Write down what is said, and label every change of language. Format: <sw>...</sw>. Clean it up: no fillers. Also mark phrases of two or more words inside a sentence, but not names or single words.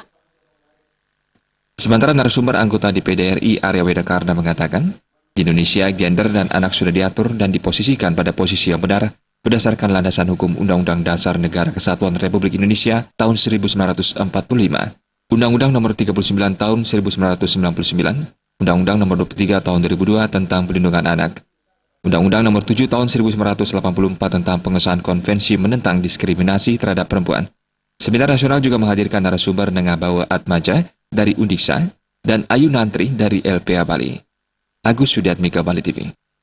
<id>Sementara narasumber anggota DPD RI Arya Wedakarna mengatakan, di Indonesia gender dan anak sudah diatur dan diposisikan pada posisi yang benar berdasarkan landasan hukum Undang-Undang Dasar Negara Kesatuan Republik Indonesia tahun 1945, Undang-Undang Nomor 39 Tahun 1999, Undang-Undang Nomor 23 Tahun 2002 tentang Perlindungan Anak, Undang-Undang Nomor 7 Tahun 1984 tentang Pengesahan Konvensi Menentang Diskriminasi Terhadap Perempuan. Seminar nasional juga menghadirkan narasumber Nengabawa Atmaja dari Undiksa dan Ayu Nantri dari LPA Bali. Agus Sudiatmika, Bali TV.</id>